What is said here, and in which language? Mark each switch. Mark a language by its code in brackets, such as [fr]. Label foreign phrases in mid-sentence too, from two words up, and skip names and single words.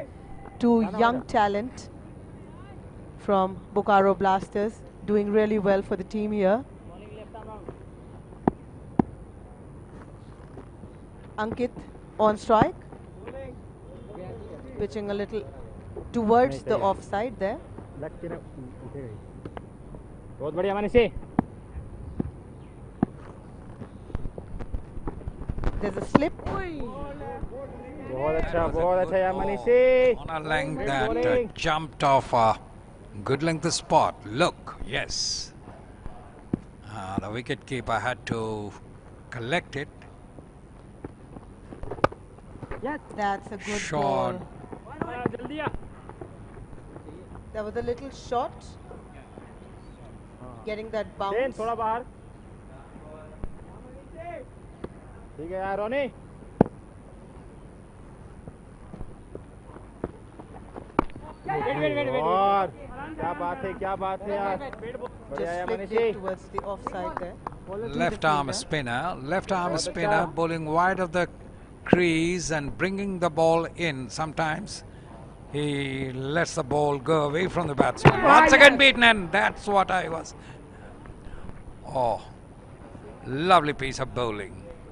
[en] Two young talent from Bokaro Blasters doing really well for the team here. Ankit on strike, pitching a little towards the offside there. [hi] बहुत बढ़िया मानी से. [en] There's a slip. [hi] बहुत अच्छा यार मानी से. [en] On a length that jumped off a good length spot. Look, yes. The wicket keeper had to collect it. Yes, that's a good Shot. ball. There was a little shot, getting that bounce. [hi] थोड़ा बाहर. ठीक है यार रोनी. और क्या बात है यार. बढ़िया यार [en] Just [hi] मानी [en] flicked [hi] से. [en] it towards the offside there. Left arm spinner bowling wide of the crease and bringing the ball in. Sometimes he lets the ball go away from the batsman. Once again beaten, and that's what I was. Oh, lovely piece of bowling.